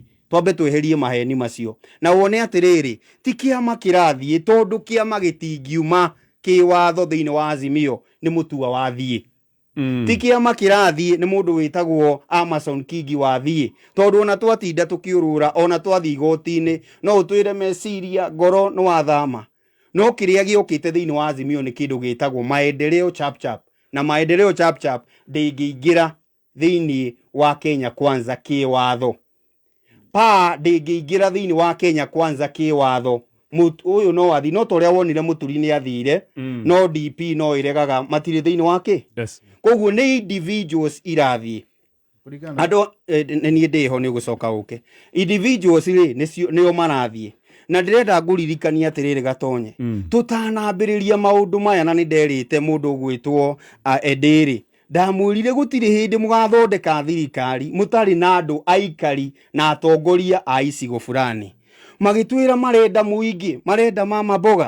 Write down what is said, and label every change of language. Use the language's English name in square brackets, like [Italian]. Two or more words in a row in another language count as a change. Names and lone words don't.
[Kikuyu] Twambe tweherie maheni macio. Na wone atĩrĩrĩ, ti kĩama kĩrathiĩ tondũ kĩama gĩtingiuma kĩwatho thĩinĩ wa Azimio nĩ Mutua wathiĩ. Ti kĩama kĩrathiĩ nĩ mũndũ wĩtagwo Amason Kingi wathiĩ. Tondũ ona twatinda tũkĩũrũra ona twathiĩ igoti-inĩ no ũtwĩre meciria ngoro no wathama. No kĩrĩa gĩũkĩte thĩinĩ wa Azimio nĩ kĩndũ gĩtagwo [Swahili] maendeleo chap [Kikuyu] na [Swahili] maendeleo chap [Kikuyu] ndĩngĩingĩra thĩinĩ wa Kenya Kwanza kĩwatho. Ndĩngĩingĩra thĩinĩ wa Kenya Kwanza kĩwatho. Ũyũ no wathi no torĩa wonire Mũturi nĩ athire no DP no iregaga matirĩ thĩinĩ wake. [English] Yes. [Kikuyu] Koguo nĩ individuals irathiĩ andũ niĩ ndĩho nĩ gũcoka ũke individuals nĩo marathiĩ na ndĩrenda ngũririkania atĩrĩrĩ gatonye tũtanambĩrĩria maũndũ maya na nĩ nderĩte mũndũ gwĩtwo Edĩrĩ ndamwĩrire gũtirĩ hĩndĩ mũgathondeka thirikari mũtarĩ na andũ aikari na atongoria a icigo fulani magĩtwĩra marenda mũingĩ marenda Mama Mboga.